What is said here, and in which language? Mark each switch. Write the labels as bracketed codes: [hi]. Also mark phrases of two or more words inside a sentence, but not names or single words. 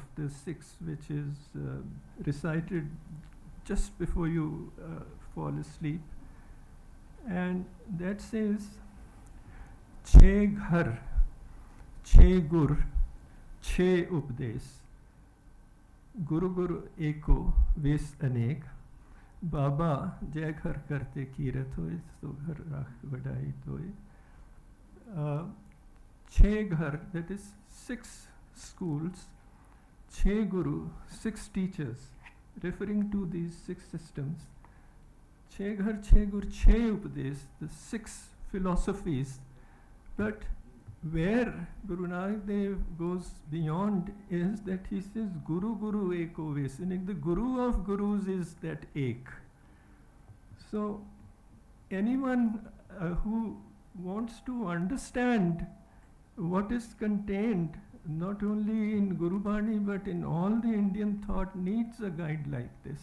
[en] the 6, which is recited just before you fall asleep, and that says, [pa] ਛੇ ਘਰ, ਛੇ ਗੁਰ, ਛੇ ਉਪਦੇਸ, ਗੁਰੁ ਗੁਰੁ ਏਕੋ, ਵੇਸ ਅਨੇਕ, ਬਾਬਾ ਜੈ ਘਰਿ ਕਰਤੇ ਕੀਰਤਿ ਹੋਇ, ਸੋ ਘਰੁ ਰਾਖੁ ਵਡਾਈ ਤੋਇ. ਛੇ ਘਰ, [en] that is 6 schools, [pa] ਛੇ ਗੁਰੂ, [en] 6 teachers, referring to these 6 systems. [pa] ਛੇ ਘਰ, ਛੇ ਗੁਰ, ਛੇ ਉਪਦੇਸ, [en] the 6 philosophies. But where Guru Nanak Dev goes beyond is that he says [pa] ਗੁਰੁ ਗੁਰੁ ਏਕੋ ਵੇਸ, [en] and the Guru of Gurus is that ek. So anyone who wants to understand what is contained not only in Guru Bani but in all the Indian thought needs a guide like this.